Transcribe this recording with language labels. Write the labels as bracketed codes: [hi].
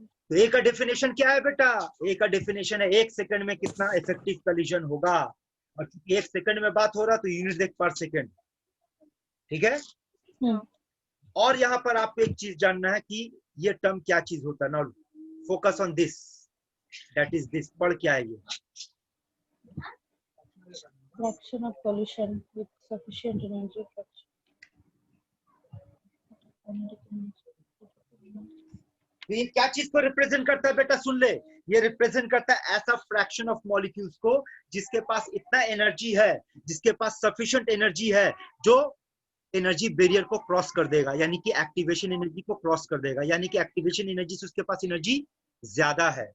[hi] तो ए का डेफिनेशन क्या है बेटा? ए का डेफिनेशन है 1 सेकंड में कितना इफेक्टिव कोलिजन होगा, और क्योंकि 1 सेकंड में बात हो रहा तो यूनिट देख पर सेकंड। ठीक है। और यहाँ पर आपको एक चीज जानना है कि ये टर्म क्या चीज होता है। [en] Now focus on this, that is this. [hi] पढ़ क्या है ये? [en] fraction of pollution with sufficient energy fraction. [hi] तो ये क्या चीज को रिप्रेजेंट करता है बेटा? सुन ले, ये रिप्रेजेंट करता है ऐसा फ्रैक्शन ऑफ मॉलिक्यूल्स को जिसके पास इतना एनर्जी है, जिसके पास सफिशिएंट एनर्जी है, जो एनर्जी बैरियर को क्रॉस कर देगा, यानी कि एक्टिवेशन एनर्जी को क्रॉस कर देगा, यानी कि एक्टिवेशन एनर्जी से उसके पास एनर्जी ज्यादा है।